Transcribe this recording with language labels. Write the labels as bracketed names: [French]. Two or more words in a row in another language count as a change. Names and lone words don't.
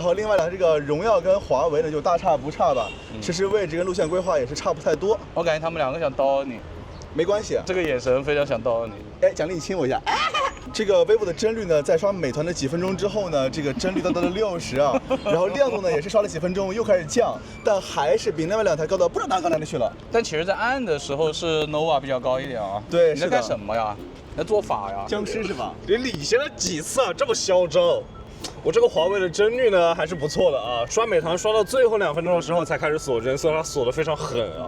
[Chinese] 然後另外2這個榮耀跟華為呢就大差不差吧，實時位置跟路線規劃也是差不太多。我感覺他們2個想叨你，沒關係，這個眼神非常想叨你。哎，獎勵你親我一下。這個 vivo 的幀率呢，在刷美團的幾分鐘之後呢，這個幀率達到了60啊，然後亮度呢也是刷了幾分鐘又開始降，但還是比另外2台高到不知道哪裡去了。但其實，在暗的時候是 nova 比較高一點啊。對，你在幹什麼呀？你在做法呀？僵屍是吧？你领先了幾次啊？這麼囂張。我這個華為的幀率呢還是不錯的啊，刷美团刷到最後2分鐘的時候才開始鎖幀，所以它鎖得非常狠啊。